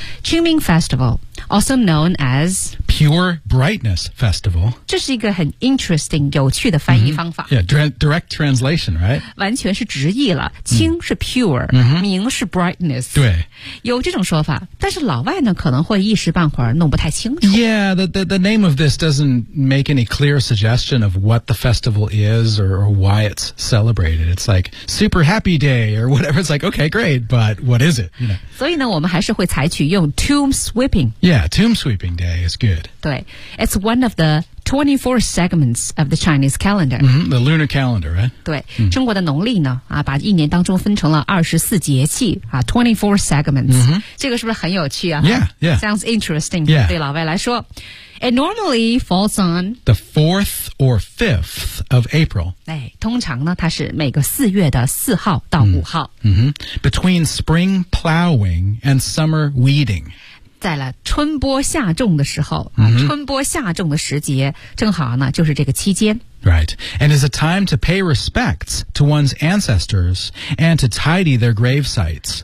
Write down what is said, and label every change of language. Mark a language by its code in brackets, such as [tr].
[en] Qingming Festival, also known as Pure Brightness Festival. [zh] 这是一个很 interesting, 有趣的翻译方法。 [en] Direct translation, right? [zh] 完全是直译了。清是 pure, 明是 brightness. 对。有这种说法，但是老外呢，可能会一时半会儿弄不太清楚。 [en] Yeah, the name of this doesn't make any clear suggestion of what the festival is or why it's celebrated. It's like super happy day or whatever. It's like, okay, great, but what is it? You know? [zh] 所以呢，我们还是会采取用 tomb sweeping. [en] Yeah, tomb sweeping day is good. [zh] 对。 [en] It's one of the 24 segments of the Chinese calendar. The lunar calendar, right? [zh] 对。中国的农历呢，把一年当中分成了24节气，24 segments. 这个是不是很有趣啊？ [en] Sounds interesting. Yeah. [zh] 对老外来说。 [en] It normally falls on the 4th or 5th of April. [zh] 哎，通常呢，它是每个四月的四号到五号。 [en] Between spring plowing and summer weeding. [zh] 在了春播夏种的时候，春播夏种的时节，正好呢，就是这个期间。 [en] Right. And it's a time to pay respects to one's ancestors and to tidy their grave sites.